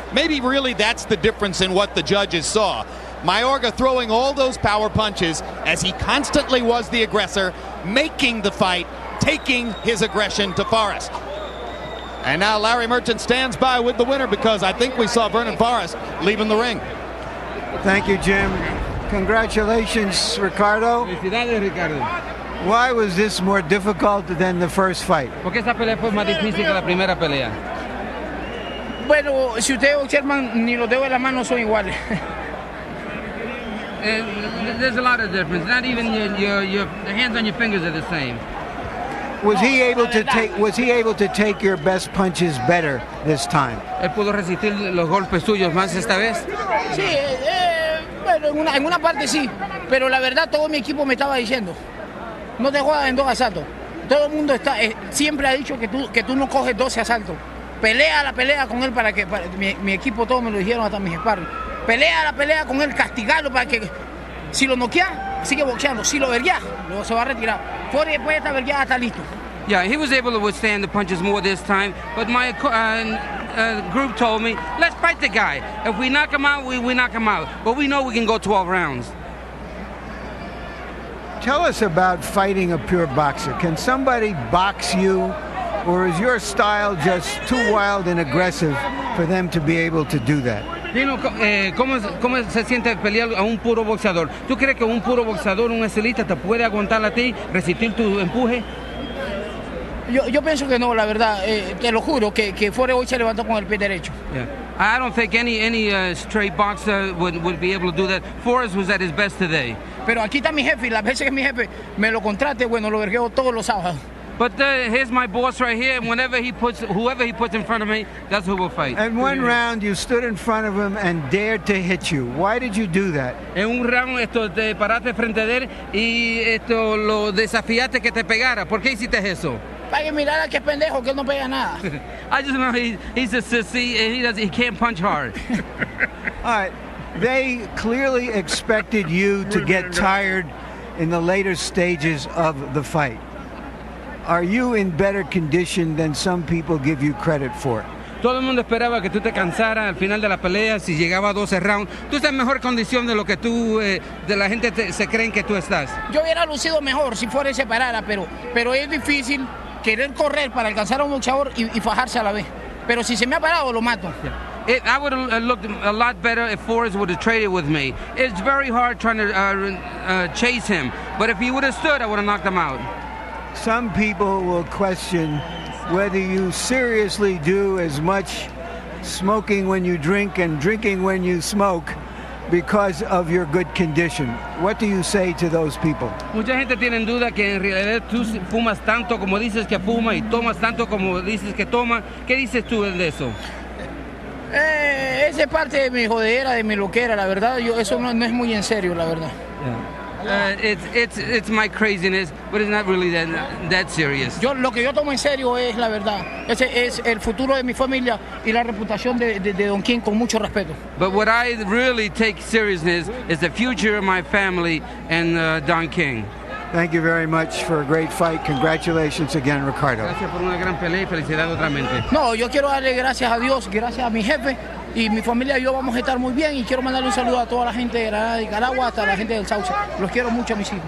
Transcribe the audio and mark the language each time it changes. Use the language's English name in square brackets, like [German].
[English] Maybe really that's the difference in what the judges saw. Mayorga throwing all those power punches as he constantly was the aggressor, making the fight, taking his aggression to Forrest. And now Larry Merchant stands by with the winner, because I think we saw Vernon Forrest leaving the ring. Thank you, Jim. Congratulations, Ricardo. [Spanish] Felicidades, Ricardo. [English] Why was this more difficult than the first fight? [Spanish] Porque esta pelea fue más difícil que la primera pelea. Bueno, si ustedes observan, ni los dedos de la mano son iguales. [English] There's a lot of difference. Not even your hands on your fingers are the same. Was he able to take your best punches better this time? [Spanish] Él pudo resistir los golpes suyos más esta vez. Sí, bueno, en una parte sí, pero la verdad todo mi equipo me estaba diciendo, no te jodas en 2 asaltos. Todo el mundo siempre ha dicho que tú no coges 12 asaltos. Pelea la pelea con él para que mi equipo, todos me lo dijeron, hasta mis sparring. Pelea la pelea con él, castigarlo para que si lo noquea, sigue boxeando. Si lo verguea, luego se va a retirar. Después de esta vergueada está listo. [English] Yeah, he was able to withstand the punches more this time, but my group told me, let's fight the guy. If we knock him out, we knock him out. But we know we can go 12 rounds. Tell us about fighting a pure boxer. Can somebody box you, or is your style just too wild and aggressive for them to be able to do that? [Spanish] ¿Cómo se siente pelear a un puro boxeador? ¿Tú crees que un puro boxeador, un estilista, te puede aguantar a ti, resistir tu empuje? Yo pienso que no, la verdad. Te lo juro que Forrest hoy se levantó con el pie derecho. [English] Yeah. I don't think any straight boxer would be able to do that. Forrest was at his best today. [Spanish] Pero aquí está mi jefe, y las veces que mi jefe me lo contrate, bueno, lo vergueo todos los sábados. [English] But here's my boss right here, and whoever he puts in front of me, that's who will fight. In one round, you stood in front of him and dared to hit you. Why did you do that? [Spanish] En un round te paraste frente de él y lo desafiaste que te pegara. ¿Por qué hiciste eso? Para que mirara que es pendejo, que él no pega nada. [English] I just know he's a sissy and he can't punch hard. All right. They clearly expected you to get tired in the later stages of the fight. Are you in better condition than some people give you credit for? [Spanish] Todo el mundo esperaba que tú te cansaras al final de la pelea, si llegaba a 12 rounds. Tú estás en mejor condición de lo que tú, de la gente se creen que tú estás. Yo hubiera lucido mejor si fuera se parara, pero es difícil querer correr para alcanzar a un boxeador y fajarse a la vez. Pero si se me ha parado, lo mato. [English] I would have looked a lot better if Forrest would have traded with me. It's very hard trying to chase him, but if he would have stood, I would have knocked him out. Some people will question whether you seriously do as much smoking when you drink and drinking when you smoke because of your good condition. What do you say to those people? [Spanish] Mucha gente tiene en duda que en realidad tú fumas tanto como dices que fuma y tomas tanto como dices que toma. ¿Qué dices tú de eso? Esa es parte de mi jodera, de mi loquera, la verdad. Eso no es muy en serio, la verdad. [English] It's my craziness, but it's not really that serious. [Spanish] Lo que yo tomo en serio es la verdad. Ese es el futuro de mi familia y la reputación de Don King, con mucho respeto. [English] But what I really take seriousness is the future of my family and Don King. Thank you very much for a great fight. Congratulations again, Ricardo. [Spanish] Gracias por una gran pelea y felicidades otra vez. No, yo quiero darle gracias a Dios, gracias a mi jefe, y mi familia y yo vamos a estar muy bien, y quiero mandarle un saludo a toda la gente de Granada, de Nicaragua, hasta la gente del Sauce. Los quiero mucho, mis hijos.